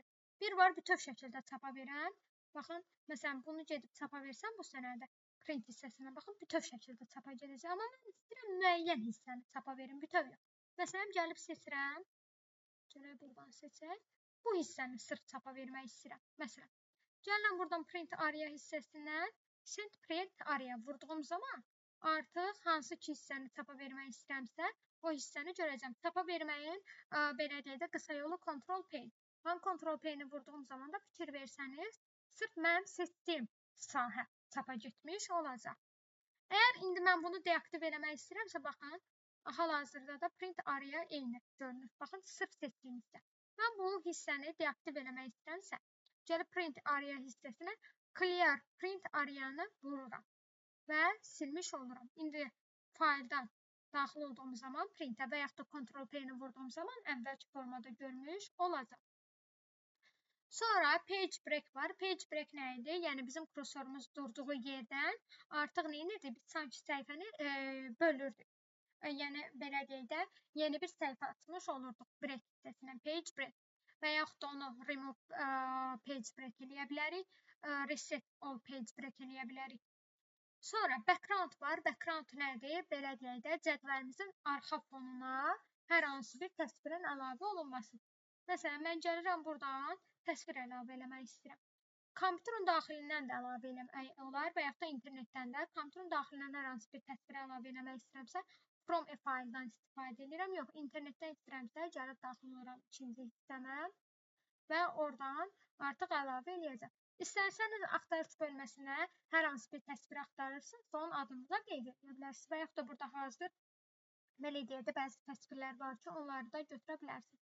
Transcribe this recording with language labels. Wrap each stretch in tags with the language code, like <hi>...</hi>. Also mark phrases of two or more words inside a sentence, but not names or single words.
<az>Bir var, bütöv şəkildə çapa verəm. Baxın, məsələn, bunu gedib çapa versəm bu sənədə print hissəsindən, baxın, bütöv şəkildə çapa gedəcək. Amma mən istəyirəm müəyyən hissəni çapa verim, bütöv yox. Məsələn, gəlib seçirəm. Gələk buradan seçək. Bu hissəni sırf çapa vermək istəyirəm. Məsələn, gələm buradan</az> <en>print area</en> <az>hissəsindən</az> <en>send print area</en> <az>vurduğum zaman artıq hansı ki hissəni çapa vermək istəyirəmsə, o hissəni görəcəm. Çapa verməyin belə deyək də qısa yolu Ctrl-P. Mən Ctrl-P-ni vurduğum zaman da fikir versəniz, sırf mənim seçdiyim sahə çapa getmiş olacaq. Əgər indi mən bunu deaktiv eləmək istəyirəmsə, baxın, hal-hazırda da</az> <en>print area</en> <az>eyni görünür. Baxın, sırf seçdiyimizdə. Mən bu hissəni deaktiv eləmək istəyirəmsə, Gəlib</az> <en>print area</en> <az>hissəsinə</az> <en>clear print areanı</en> <az>vururam və silmiş oluram. İndi fayldan daxil olduğum zaman printə və yaxud da Ctrl P-ni vurduğum zaman əvvəlki formada görmüş olacaq. Sonra</az> <en>page break</en> <az>var.</az> <en>Page break</en> <az>nə idi? Yəni bizim kursorumuz durduğu yerdən artıq nə edirdi? Biz sanki səhifəni bölürdük. Yəni belə deyək də, yeni bir səhifə açmış olurduq break hissəsinə,</az> <en>page break.</en> <az>Və yaxud da onu</az> <en>remove page break</en> <az>eləyə bilərik,</az> <en>reset all page break</en> <az>eləyə bilərik. Sonra background var. Background nədir? Belə deyək də, cədvəlimizin arxa fonuna hər hansı bir təsvirin əlavə olunması. Məsələn, mən gəlirəm buradan təsvir əlavə eləmək istəyirəm. Kompüterin daxilindən də əlavə eləmək olar və yaxud da internetdən də. Kompüterin daxilindən hər hansı bir təsvir əlavə eləmək istəyirəmsə,</az> <en>from a file-dan</en> <az>istifadə edirəm. Yox, internetdən istəyirəmsə, gəlib daxil oluram ikinci hissəmə və oradan artıq əlavə eləyəcəm. İstərsəniz axtarış bölməsinə hər hansı bir təsvir axtarırsınız, onun adını da qeyd edə bilərsiniz və yaxud da burada hazır belə deyək də bəzi təsvirlər var ki, onları da götürə bilərsiniz.</az>